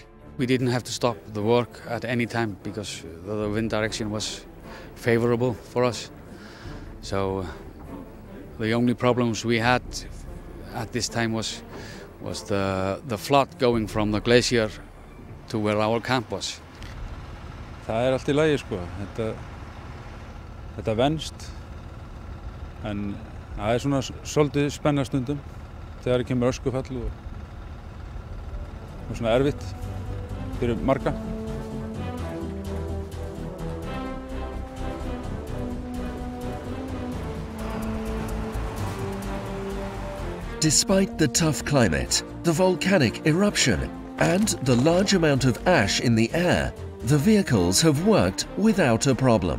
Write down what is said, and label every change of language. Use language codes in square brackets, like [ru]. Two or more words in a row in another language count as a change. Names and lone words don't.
[en] We didn't have to stop the work at any time because the wind direction was favorable for us. So the only problems we had at this time was the flood going from the glacier to where our camp was. [is] Það allt í lagi sko. Þetta venst, en það svona svolítið spenna stundum þegar kemur öskufall og svona erfitt fyrir marga. [en] Despite the tough climate, the volcanic eruption, and the large amount of ash in the air, the vehicles have worked without a problem.